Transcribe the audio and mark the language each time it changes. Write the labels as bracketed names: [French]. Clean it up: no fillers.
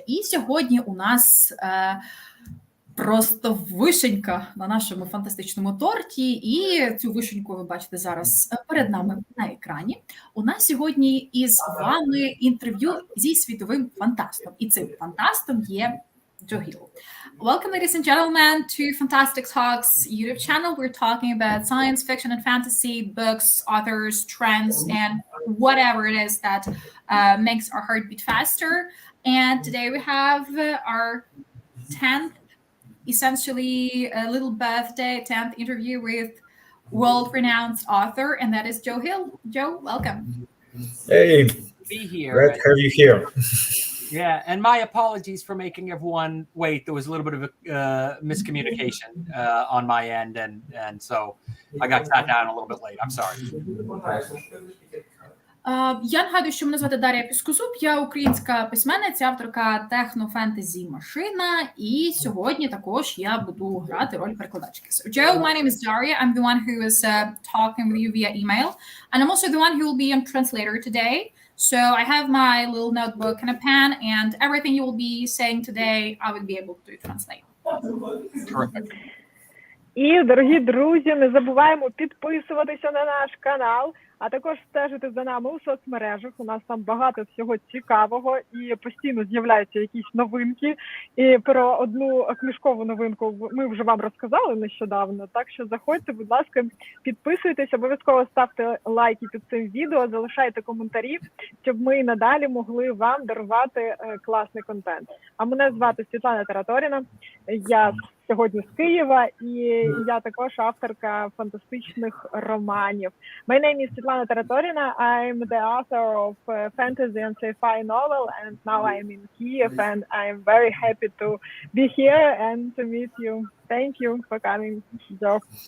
[Ukrainian] І сьогодні у нас просто вишенька на нашому фантастичному торті, і цю вишеньку ви бачите зараз перед нами на екрані. У нас сьогодні із вами інтерв'ю зі світовим фантастом, і цим фантастом є Джо Гілл. [English] Welcome, ladies and gentlemen, to Fantastic Talks YouTube channel. We're talking about science fiction and fantasy, books, authors, trends, and whatever it is that makes our heart beat faster. And today we have our 10th, essentially a little birthday 10th interview with world-renowned author, and that is Joe Hill. Joe, welcome. Hey, be here. Glad to have you here. Yeah, and my apologies for making everyone wait. There was a little bit of a miscommunication on my end, and so I got sat down a little bit late. I'm sorry. [Ukrainian] Я нагадую, що мене звати Дарія Піскозуб, я українська письменниця, авторка техно-фентезі «Машина», і сьогодні також я буду грати роль перекладачки. [English] So, Joe, my name is Daria. I'm the one who is talking with you via email, and I'm also the one who will be a translator today. So I have my little notebook and a pen, and everything you will be saying today, I will be able to translate. Terrific. [Ukrainian] І, дорогі друзі, не забуваємо підписуватися на наш канал, а також стежити за нами у соцмережах. У нас там багато всього цікавого і постійно з'являються якісь новинки. І про одну книжкову новинку ми вже вам розказали нещодавно. Так що заходьте, будь ласка, підписуйтесь, обов'язково ставте лайки під цим відео, залишайте коментарі, щоб ми і надалі могли вам дарувати класний контент. А мене звати Світлана Тараторіна, я сьогодні з Києва, і я також авторка фантастичних романів. [English] My name is Світлана Тараторіна. I'm the author of fantasy and sci-fi novel, and now I'm in Kyiv, and I'm very happy to be here and to meet you. Thank you for coming, Joe.